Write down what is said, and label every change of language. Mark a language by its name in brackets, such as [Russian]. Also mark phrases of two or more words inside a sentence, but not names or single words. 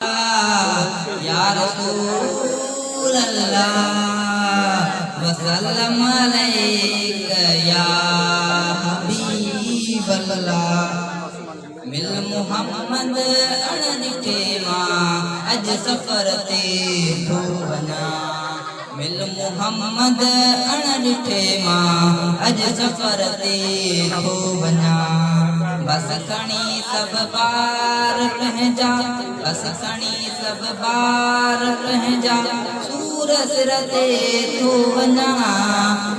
[Arabic] يا رسول الله، وسلم عليك يا حبيب الله۔ [Sindhi] مل محمد اڻ ڏٺي مان اڄ سفر تي ٿو وڃان، مل محمد اڻ ڏٺي مان اڄ سفر تي ٿو وڃان۔ بس کڻي سڀ ٻار پنهنجا، بس کڻي سڀ ٻار پنهنجا، سور سر تي ٿو وڃان۔